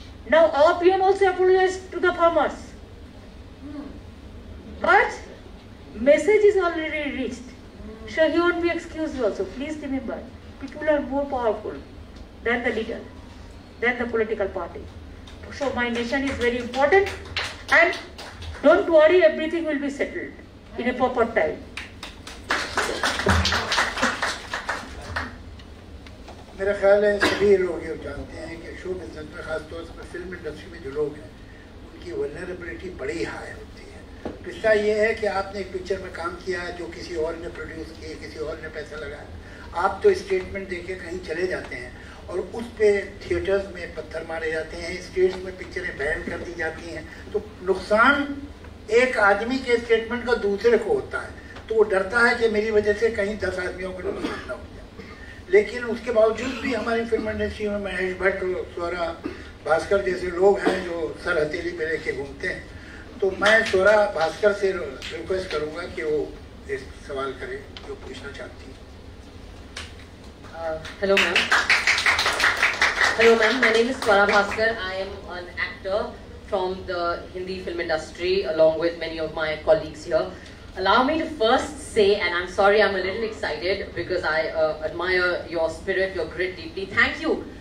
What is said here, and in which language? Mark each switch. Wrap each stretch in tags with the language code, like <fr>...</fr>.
<en>Now our PM also apologized to the farmers, but message is already reached, so he won't be excused also. Please remember, people are more powerful than the leader, than the political party. So my nation is very important, and don't worry, everything will be settled in a proper time.</en> <hi>मेरा ख्याल है सभी लोग ये जानते हैं कि show business में खासतौर से फिल्म इंडस्ट्री में जो लोग हैं उनकी वल्नरेबिलिटी बड़ी हाई होती है। पिछला ये है कि आपने एक पिक्चर में काम किया है जो किसी और ने प्रोड्यूस किए, किसी और ने पैसा लगाया, आप तो स्टेटमेंट देके कहीं चले जाते हैं और उस पे थिएटर्स में पत्थर मारे जाते हैं, स्टेट्स में पिक्चरें बैन कर दी जाती हैं, तो नुकसान एक आदमी के स्टेटमेंट का दूसरे को होता है, तो वो डरता है कि मेरी वजह से कहीं 10 आदमियों को नुकसान न हो जाए। लेकिन उसके बावजूद भी हमारी फिल्म इंडस्ट्री में महेश भट्ट, स्वरा भास्कर जैसे लोग हैं जो सर हथेली पे लेके घूमते हैं, तो मैं स्वरा भास्कर से रिक्वेस्ट करूंगा कि वो एक सवाल करे जो पूछना चाहती है।</hi> <en>Hello ma'am. Hello ma'am, my name is Swara Bhaskar. I am an actor from the Hindi film industry along with many of my colleagues here. Allow me to first say, and I'm sorry I'm a little excited because I admire your spirit, your grit deeply. Thank you.</en>